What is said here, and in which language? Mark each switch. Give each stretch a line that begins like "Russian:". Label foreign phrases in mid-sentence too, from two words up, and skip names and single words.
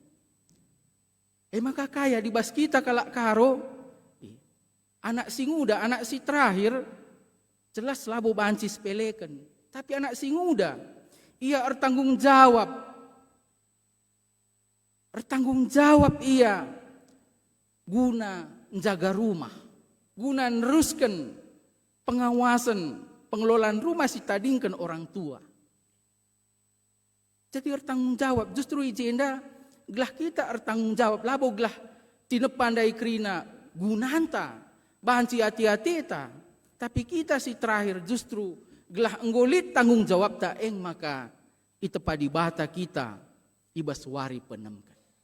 Batak Karo: Maka kaya dibas kita kalak karo anak si nguda, anak si terakhir jelas labo banci sepelekan. Tapi anak si nguda ia bertanggung jawab.
Indonesian: Bertanggung jawab ia guna menjaga rumah, guna neruskan pengawasan, pengelolaan rumah si tadingkan orang tua.
Batak Karo: Jadi bertanggung jawab, justru ijenda gelah kita bertanggung jawab, labo gelah tinepandai krina gunanta, banci hati-hati ta. Tapi kita si terakhir justru gelah enggolit tanggung jawab ta maka itepa di bata kita ibas wari penemkan.